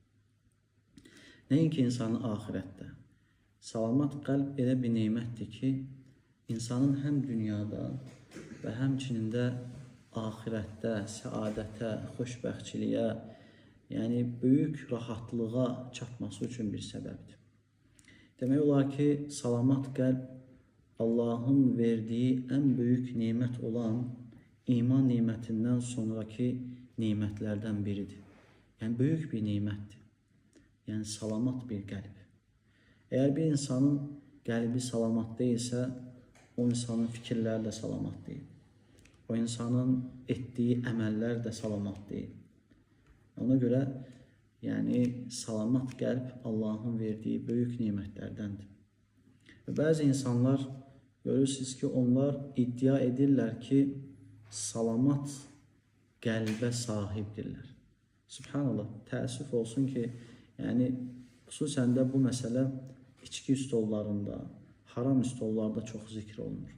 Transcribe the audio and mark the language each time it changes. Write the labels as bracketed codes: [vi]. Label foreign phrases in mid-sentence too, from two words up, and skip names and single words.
[az] Nəinki insanın ahirətdə. Salamat qəlb elə bir neymətdir ki, insanın həm dünyada və həmçinin də ahirətdə, səadətə, xoşbəxtçiliyə, yəni böyük rahatlığa çatması üçün bir səbəbdir. [tr] Demək olar ki, [az] salamat qəlb [tr] Allah'ın verdiği en büyük nimet olan iman nimetinden sonraki nimetlerden biridir. Yani büyük bir nimettir. Yani salamat bir kalp. Eğer bir insanın kalbi salamat değilse, o insanın fikirleri de salamat değil. O insanın ettiği emeller de salamat değil. Ona göre yani salamat kalp Allah'ın verdiği büyük nimetlerdendir. Ve bazı insanlar görürsünüz ki, [az] onlar iddia edirlər ki, salamat qəlbə sahibdirlər. Subhanallah, təəssüf olsun ki, yəni xüsusən də bu məsələ içki stollarında, haram stollarda çox zikr olunur.